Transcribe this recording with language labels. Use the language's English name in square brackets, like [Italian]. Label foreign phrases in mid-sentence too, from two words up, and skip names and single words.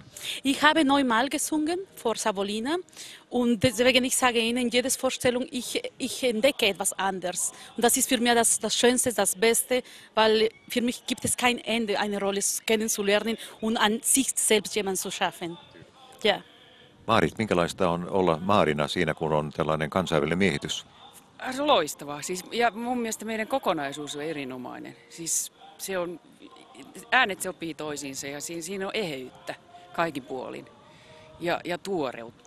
[German] Ich habe 9-mal gesungen vor Savonlinna und deswegen ich sage Ihnen, jede Vorstellung, ich entdecke etwas anderes. Und das ist für mich das Schönste, das Beste, weil für mich gibt es kein Ende, eine Rolle kennenzulernen und an sich selbst jemanden zu schaffen. Ja. [Finnish] Maarit, minkälaista on olla Maarina siinä, kun on tällainen kansainvälinen miehitys? Se on loistavaa. Ja mun mielestä meidän kokonaisuus on erinomainen. Siis se on, äänet sopii toisiinsa ja siinä on eheyttä kaikin puolin ja tuoreutta.